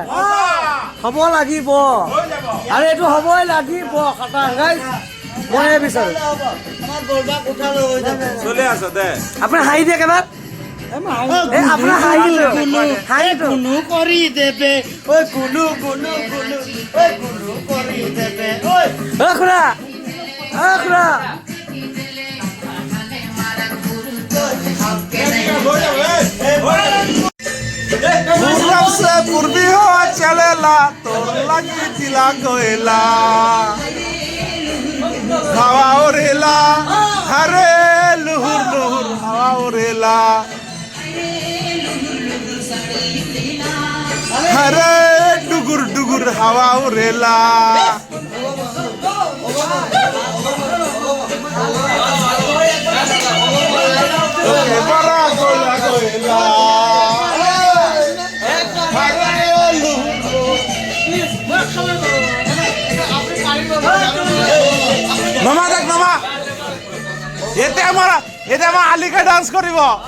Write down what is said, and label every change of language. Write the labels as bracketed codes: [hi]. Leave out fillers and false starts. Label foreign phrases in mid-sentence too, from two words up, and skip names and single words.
[as] হ'ব লাগিব আৰু এইটো হ'বই লাগিব খাটাং গাইজ, মই বিচাৰোঁ। চলি আছে দে। আপুনি হাঁহি দিয়ক এবাৰ। এই আপোনাৰ হাঁহিটো হাঁহিটো কৰি দেবে ঐ গুলু গুলু গুলু ঐ গুলু কৰি দেবে ঐ অ' খুৰা, অ' খুৰা, [bho] पूरब से पूर्वी हवा चलेला तो लगी जिला गोएला हवा उड़ेला हरे लुहुर लुहुर हवा उड़ेला हरे डुगुर डुगुर हवा उड़ेला ओके बड़ा गोला गोएला [as] মামা দেখ মামা এতে আমাৰ আলিকা ডান্স কৰিব